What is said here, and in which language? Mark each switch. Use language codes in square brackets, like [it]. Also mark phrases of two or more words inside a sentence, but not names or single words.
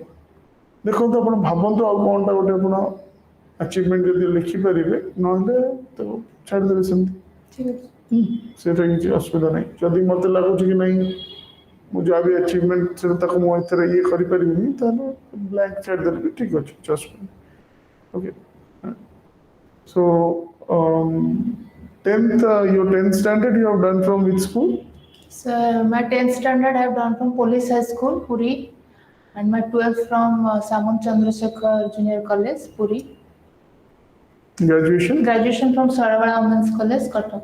[or] ଦେଖନ୍ତୁ ଆପଣ ଭାବନ୍ତୁ ଆଉ କ'ଣଟା ଗୋଟେ ଆପଣ ଆଚିଭମେଣ୍ଟ ଯଦି ଲେଖିପାରିବେ, ନହେଲେ ତ ଛାଡ଼ିଦେବେ ସେମିତି। ଠିକ୍ ଅଛି। ସେଇଟା କିଛି ଅସୁବିଧା ନାହିଁ। ଯଦି ମୋତେ ଲାଗୁଛି କି ନାହିଁ ମୁଁ ଯାହା ବି ଆଚିଭମେଣ୍ଟ ସେଟା ତାକୁ ମୁଁ ଏଥିରେ ଇଏ କରିପାରିବିନି, ତାହେଲେ ବ୍ଲାଙ୍କ ଛାଡ଼ିଦେଲେ ବି ଠିକ୍ ଅଛି, କିଛି ଅସୁବିଧା ନାହିଁ। ଓକେ, [en] so 10th, your 10th standard you have done from which school? Sir, my 10th standard I have done from Police High School, Puri, and my 12th from Samant Chandrasekhar Junior College, Puri. Graduation from Saravada Women's College, Cuttack.